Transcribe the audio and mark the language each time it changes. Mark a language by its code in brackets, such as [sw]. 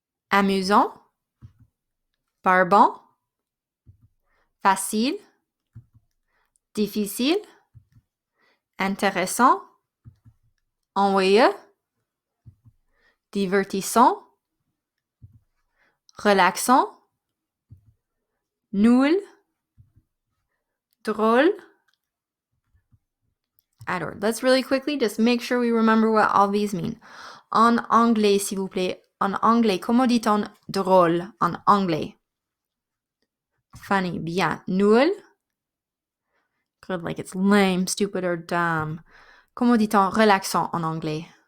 [fr] Amusant. Barbant. Facile. Difficile. Intéressant. Ennuyeux. Divertissant. Relaxant. Nul. Drôle. [en] Alors, let's really quickly just make sure we remember what all these mean. [fr] En anglais, s'il vous plaît. En anglais, comment dit-on drôle en anglais? [en] Funny, bien. Nul? Good, like it's lame, stupid, or dumb. [fr] Comment dit-on relaxant en anglais?